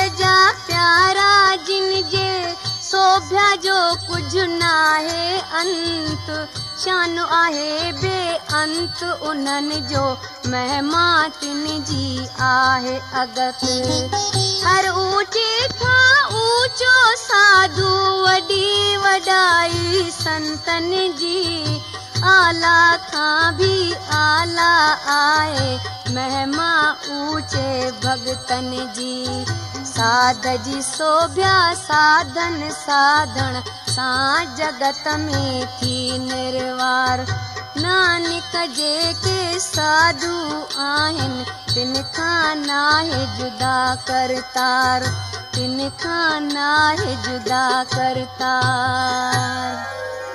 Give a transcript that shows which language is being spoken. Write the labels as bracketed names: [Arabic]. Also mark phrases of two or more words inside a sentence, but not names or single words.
[Sindhi] जा प्यारा जिन जे शोभ्या जो कुछ नाहे अंत शान आहे बेअंत उन्हनि जो महिमा तिन जी आहे अगत हर ऊंचे खां ऊंचो साधु वॾी वॾाई संतन जी आला खां भी आला आहे महिमा ऊंचे भगतन जी साध जी शोभ्या साधन साधन सां जगत में थी निर्वार नानक जेके साधु आहिनि तिन खां नाहे जुदा करतार तिन खां नाहे जुदा करतार।